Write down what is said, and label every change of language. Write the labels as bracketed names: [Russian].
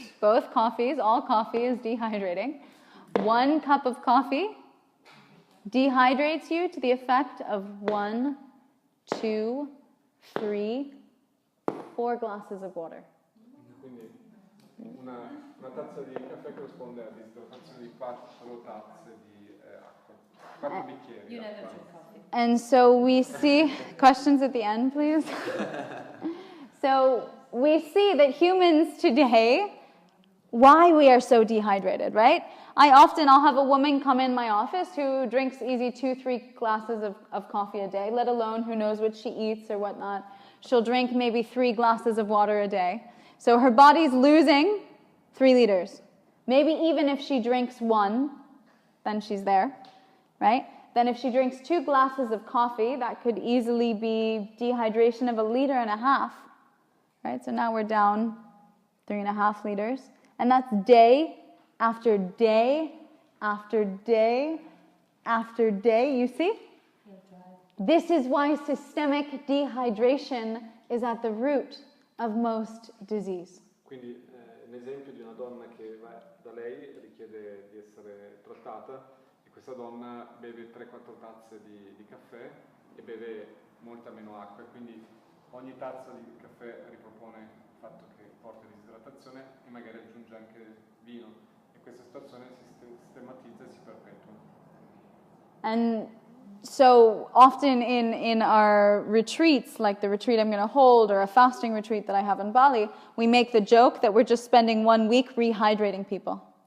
[English] Both coffees, all coffee is dehydrating. 1 cup of coffee dehydrates you to the effect of 1, 2, 3, 4 glasses of water. [Italian] Quindi una tazza di caffè corrisponde a disidratazione di 4 tazze di acqua, 4 bicchieri. [English] You [Italian] di [English] never [Italian] acqua. [English] drink coffee. And so we see, questions at the end, please. So we see that humans today, why we are so dehydrated, right? I'll have a woman come in my office who drinks easy 2-3 glasses of coffee a day, let alone who knows what she eats or whatnot. She'll drink maybe 3 glasses of water a day. So her body's losing 3 liters. Maybe even if she drinks 1, then she's there, right? Then if she drinks 2 glasses of coffee, that could easily be dehydration of 1.5 liters, right? So now we're down 3.5 liters. And that's day after day after day after day, you see? This is why systemic dehydration is at the root of most disease. [Italian] Quindi l'esempio di una donna che va da lei richiede di essere trattata e questa donna beve 3-4 tazze di caffè e beve molta meno acqua e quindi ogni tazza di caffè ripropone il fatto che porta disidratazione e magari aggiunge anche vino e questa situazione si sistematizza e si perpetua. [English] And so often in our retreats, like the retreat I'm going to hold or a fasting retreat that I have in Bali, we make the joke that we're just spending 1 week rehydrating people.